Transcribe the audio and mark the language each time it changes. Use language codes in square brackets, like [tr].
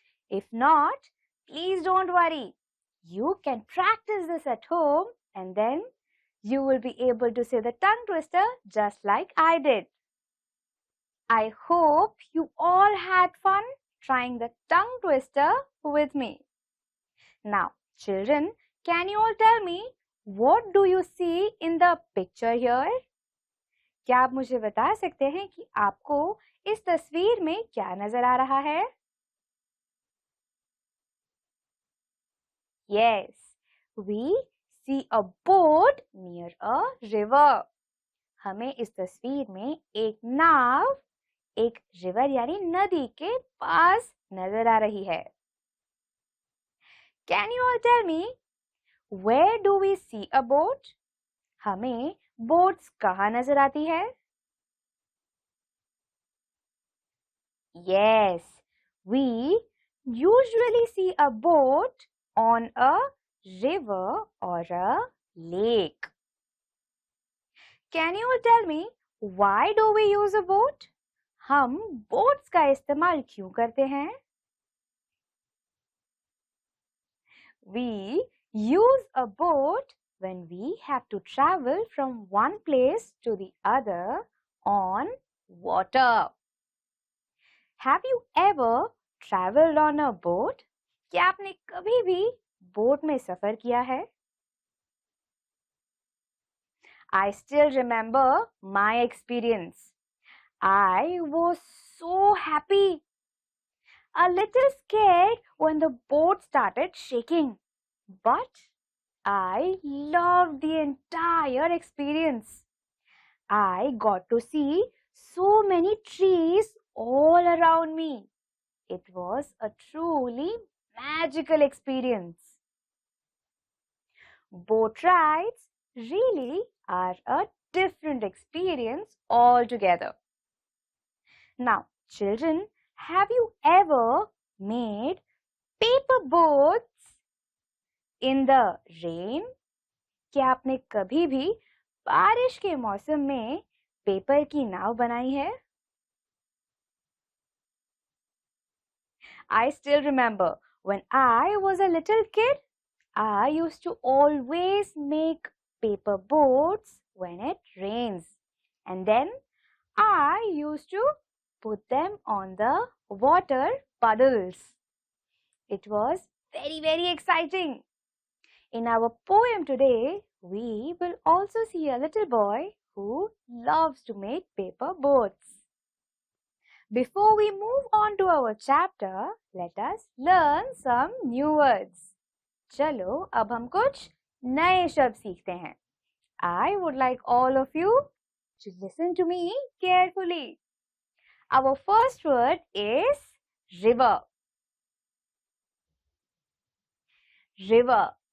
[en] If not, please don't worry. You can practice this at home and then you will be able to say the tongue twister just like I did. I hope you all had fun trying the tongue twister with me. Now, children, can you all tell me what do you see in the picture here? [hi] क्या आप मुझे बता सकते हैं कि आपको इस तस्वीर में क्या नजर आ रहा है? [en] Yes, we see a boat near a river. [hi] हमें इस तस्वीर में एक नाव एक रिवर यानी नदी के पास नजर आ रही है. [en] Can you all tell me where do we see a boat? [hi] हमें बोट्स कहाँ नजर आती है? [en] Yes, we usually see a boat on a river or a lake. Can you tell me why do we use a boat? [hi] हम boats का इस्तेमाल क्यों करते हैं? [en] We use a boat when we have to travel from one place to the other on water. Have you ever traveled on a boat? [hi] क्या आपने कभी भी बोट में सफर किया है? [en] I still remember my experience. I was so happy. A little scared when the boat started shaking. But I loved the entire experience. I got to see so many trees all around me. It was a truly magical experience. Boat rides really are a different experience altogether. Now, children, have you ever made paper boats in the rain? [hi] क्या आपने कभी भी बारिश के मौसम में paper की नाव बनाई है? [en] I still remember when I was a little kid, I used to always make paper boats when it rains. And then I used to put them on the water puddles. It was very exciting. In our poem today, we will also see a little boy who loves to make paper boats. Before we move on to our chapter, let us learn some new words. [hi] चलो अब हम कुछ नए शब्द सीखते हैं. [en] I would like all of you to listen to me carefully. Our first word is river. River.